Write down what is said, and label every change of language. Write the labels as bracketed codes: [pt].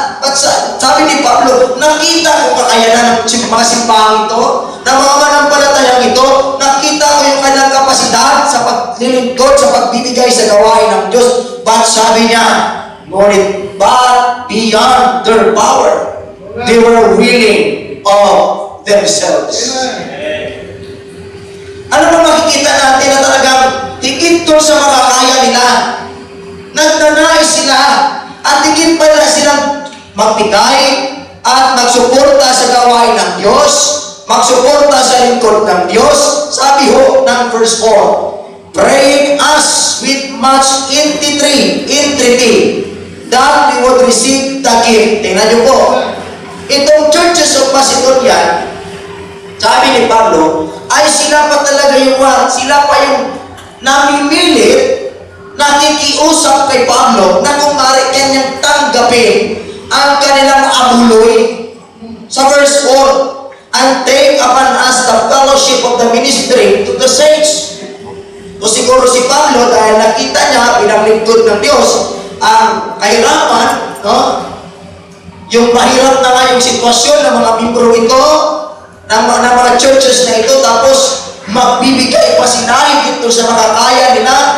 [tl] At sabi ni Pablo, nakita ko kakayanan ng mga simbahan ito, ng mga manampalatayang ito, nakita ko yung kanilang kapasidad sa paglilingkod, sa pagbibigay sa gawain ng Diyos. [en] But [tl] sabi niya, ngunit [en] but beyond their power, they were willing of themselves. [tl] Ano ba makikita natin na talagang higit doon sa makakaya nila? Nagnanais sila at higit pa nila silang magbigay at magsuporta sa gawain ng Diyos, magsuporta sa lingkod ng Diyos. Sabi ho ng verse 4, [en] praying us with much entreaty that we would receive the gift. [tl] Tingnan niyo po, itong churches of Macedonia, sabi ni Pablo, ay sila pa talaga sila pa yung namimilit, nakikiusap kay Pablo na kung maaari kanyang tanggapin ang kanilang abuloy. Sa verse 4, [en] and take upon us the fellowship of the ministry to the saints. [tl] So siguro si Pablo, dahil nakita niya pinaglingkod ng Diyos ang kahirapan, no? Yung mahirap na nga yung sitwasyon ng mga membro ito, ng mga churches na ito, tapos magbibigay pa sila dito sa makakaya nila.